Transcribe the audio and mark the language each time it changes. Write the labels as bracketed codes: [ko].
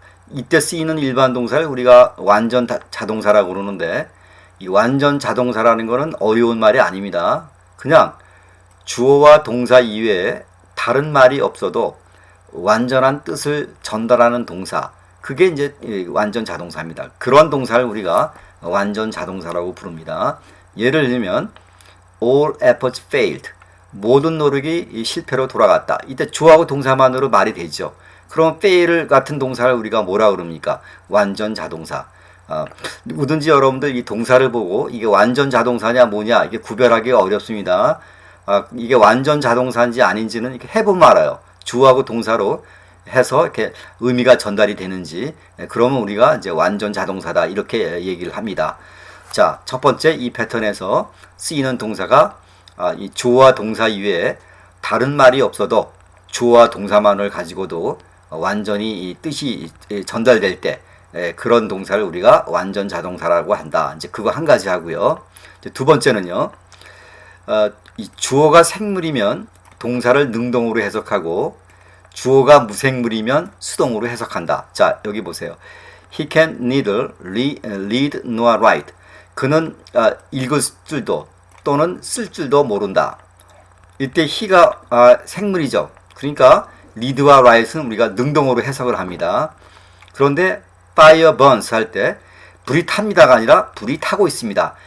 [ko] 이때 쓰이는 일반 동사를 우리가 완전 자동사라고 그러는데, 이 완전 자동사라는 거는 어려운 말이 아닙니다. 그냥 주어와 동사 이외에 다른 말이 없어도 완전한 뜻을 전달하는 동사. 그게 이제 완전 자동사입니다. 그런 동사를 우리가 완전 자동사라고 부릅니다. 예를 들면 [en] all efforts failed. [ko] 모든 노력이 실패로 돌아갔다. 이때 주어하고 동사만으로 말이 되죠. 그럼 fail 같은 동사를 우리가 뭐라 그럽니까? 완전 자동사. 누구든지 여러분들 이 동사를 보고 이게 완전 자동사냐 뭐냐 이게 구별하기가 어렵습니다. 이게 완전 자동사인지 아닌지는 이렇게 해보면 알아요. 주어하고 동사로 해서 이렇게 의미가 전달이 되는지. 그러면 우리가 이제 완전 자동사다 이렇게 얘기를 합니다. 자, 첫 번째 이 패턴에서 쓰이는 동사가 이 주어와 동사 이외에 다른 말이 없어도 주어와 동사만을 가지고도 완전히 이 뜻이 전달될 때 그런 동사를 우리가 완전 자동사라고 한다. 이제 그거 한 가지 하고요. 이제 두 번째는요. 이 주어가 생물이면 동사를 능동으로 해석하고 주어가 무생물이면 수동으로 해석한다. 자, 여기 보세요. [en] He can neither read nor write. [ko] 그는 읽을 줄도 또는 쓸 줄도 모른다. 이때 he가 생물이죠. 그러니까 read와 write는 우리가 능동으로 해석을 합니다. 그런데 [en] fire burns [ko] 할 때 불이 탑니다가 아니라 불이 타고 있습니다.